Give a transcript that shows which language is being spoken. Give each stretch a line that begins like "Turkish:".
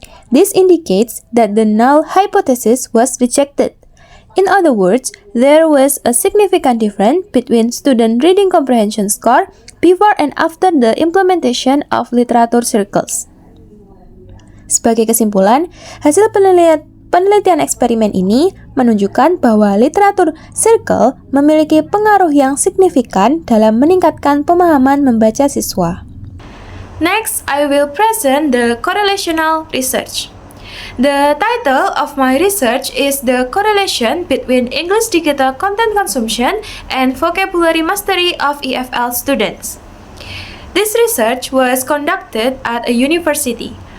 English: This indicates that the null hypothesis was rejected. In other words, there was a significant difference between student reading comprehension score before and after the implementation of literature circles.
Indonesian: Sebagai kesimpulan, hasil penelitian eksperimen ini menunjukkan bahwa literatur circle memiliki pengaruh yang signifikan dalam meningkatkan pemahaman membaca siswa.
English: Next, I will present the correlational research. The title of my research is The Correlation Between English Digital Content Consumption and Vocabulary Mastery of EFL Students. This research was conducted at a university.